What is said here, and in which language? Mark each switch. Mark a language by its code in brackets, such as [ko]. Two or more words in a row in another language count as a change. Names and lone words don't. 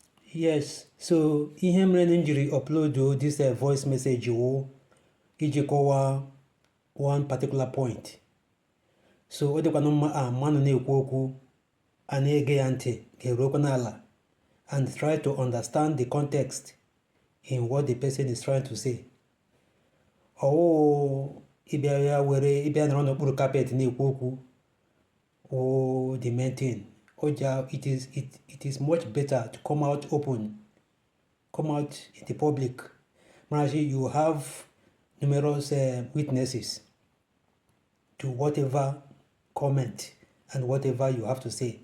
[en] Yes, so [ig] ihe mere m jiri [en] upload this voice message [ig] wụ iji kọwaa [en] one particular point. [ig] So ọ dịkwana mma mmanụ na-ekwu okwu a na-ege ya ntị ga-eruokwa n'ala [en] and try to understand the context in what the person is trying to say. [ig] Ịbịa nọrọ n'okpuru carpet na-ekwu okwu [en] the main thing. It is much better to come out open, come out in the public. You have numerous witnesses to whatever comment and whatever you have to say.